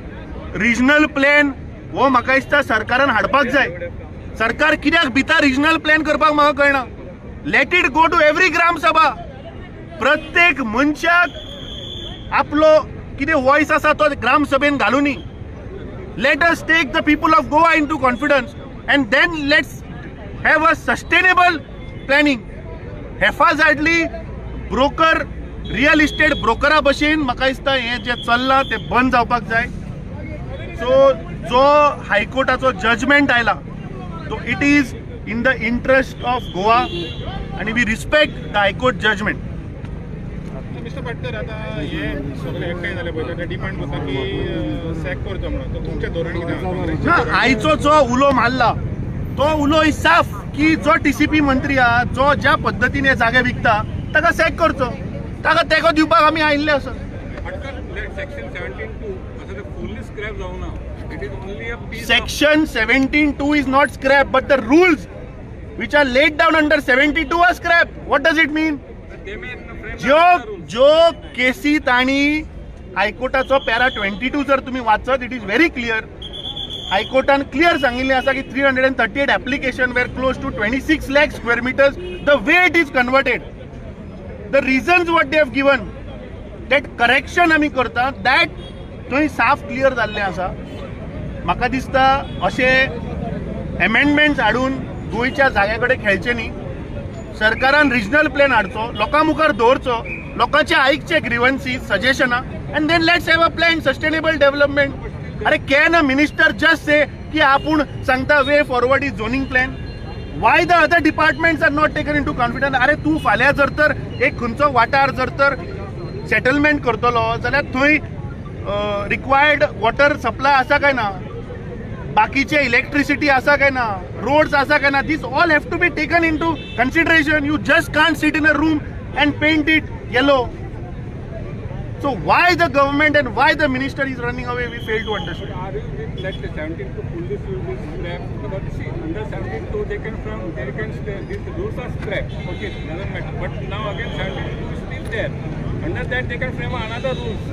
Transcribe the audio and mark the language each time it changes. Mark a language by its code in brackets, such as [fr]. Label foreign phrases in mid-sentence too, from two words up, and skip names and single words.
[en] regional plan [kok] हो म्हाका दिसता सरकारान हाडपाक जाय. सरकार कित्याक भिता [en] regional plan [kok] करपाक म्हाका कळना. [en] let it go to every [kok] ग्रामसभा. प्रत्येक मनशाक आपलो कितें वॉयस आसा तो ग्रामसभेन घालुनी. [en] let us take the people of Goa into confidence and then let's have a sustainable planning. [kok] हेफाजाडली ब्रोकर, [en] real estate [kok] ब्रोकरा भशेन म्हाका दिसता हें जें चल्लां तें बंद जावपाक जाय. [en] सो [kok] जो हायकोर्टाचो जजमेंट आयला तो [en] it is in the interest of Goa आणि we respect the High Court judgment. [kok] मिस्टर पाटकर आता हे सगळे एकठांय झाले पळय ते डिमांड करता की सॅक करचो म्हणून तो तुमचे धोरण कितें ना आयचो जो उलो मारला तो उलो साफ की जो टीसीपी मंत्री हा जो ज्या पद्धतीने जागे विकता ताका सॅक करचो ताका तेको दिवपाक आमी आयिल्ले आसा [en] Section 17(2 [kok] असं ते [en] fully scrap [kok] जाऊ ना [en] it is only a piece Section 17(2) is not scrap, but the rules which are laid down under 72 are scrap. What does it mean? [kok] जो केसीत आणि हायकोर्टाचो पॅरा 22 जर तुम्ही वाचत, [en] it is very clear. [kok] हायकोर्टान क्लियर सांगिल्लें आसा की [en] 338 applications were close to 26 lakh square meters. The way it is converted, the reasons what they have given, that correction [kok] आमी करता, [en] that [kok] थंय साफ क्लियर जाल्लें आसा. म्हाका दिसता अशे एमेंडमेंट्स हाडून गोंयच्या जाग्या कडेन खेळचे न्ही. सरकारान रिजनल प्लॅन हाडचो, लोकां मुखार दवरचो, लोकांचे आयकचे ग्रीवन्सीस, सजेशनां, [en] and then let's have a plan sustainable development. अरे can a minister just say [kok] की आपूण सांगता [en] way forward is zoning plan? why the other departments are not taken into confidence? [kok] अरे तूं फाल्यां जर तर एक खंयचो वाठार जर तर सेटलमेंट करतलो जाल्यार थंय [en] required water supply [kok] आसा काय ना, बाकीचे इलेक्ट्रिसिटी आसा काय ना, रोड्स आसा काय ना, [en] this all have to be taken into consideration. you just can't sit in a room and paint it yellow. So why the government and why the minister is running away, we fail to understand. Let the 17(2) fully scrap because see under 17(2) they can these rules are scrap. Okay, doesn't matter. But now again 17(2) is still there. Under that they can frame another rules.